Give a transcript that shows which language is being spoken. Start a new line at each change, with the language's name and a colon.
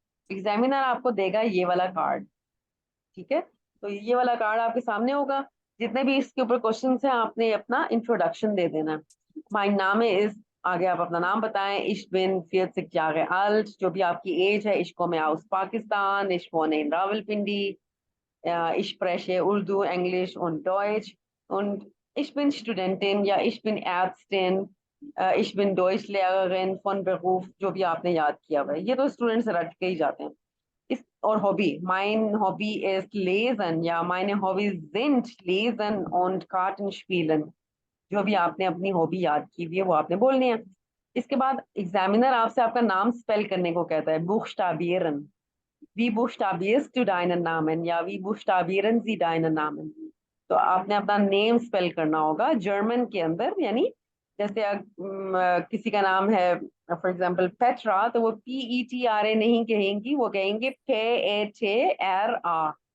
Hindi: Examiner आपको देगा ये वाला कार्ड, ठीक है। तो ये वाला कार्ड आपके सामने होगा, जितने भी इसके ऊपर क्वेश्चन हैं आपने अपना इंट्रोडक्शन दे देना है।
English: my नाम is,
Hindi: आगे आप अपना नाम बताएं,
German: ich bin 40 Jahre alt,
Hindi: जो भी आपकी एज है।
German: ich komme aus Pakistan, ich wohne in Rawalpindi, ich spreche Urdu, Englisch und Deutsch und ich bin Studentin, ja ich bin Ärztin, ich bin Deutschlehrerin von Beruf,
Hindi: जो भी आपने याद किया हुआ है। ये तो स्टूडेंट्स रट के ही जाते हैं।
German: ist
Hindi: और
German: Hobby, mein Hobby ist Lesen, ja meine Hobbys sind Lesen und Kartenspielen।
Hindi: जो भी आपने अपनी हॉबी याद की हुई है वो आपने बोलनी है। इसके बाद एग्जामिनर आपसे आपका नाम स्पेल करने को कहता है,
German: buchstabieren, wie buchstabierst du deinen Namen,
Hindi: या
German: wie buchstabieren Sie deinen Namen।
Hindi: तो आपने अपना नेम स्पेल करना होगा जर्मन के अंदर, यानी जैसे किसी का नाम है फॉर एग्जांपल पेट्रा, तो वो PETRA नहीं कहेंगी, वो कहेंगे PETRA।